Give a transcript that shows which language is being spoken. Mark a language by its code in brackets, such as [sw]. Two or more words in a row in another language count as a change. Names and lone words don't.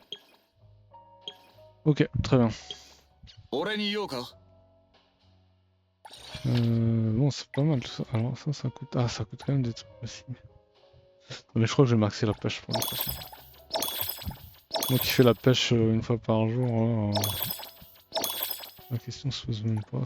[fr] Ok, très bien. [ja] 俺に言おうか？ [fr] Bon, c'est pas mal tout ça. Alors ça coûte... Ah, ça coûte quand même des trucs aussi. Mais je crois que je vais maxer la pêche pour le coup. Moi qui fais la pêche une fois par jour, là, la question se pose même pas.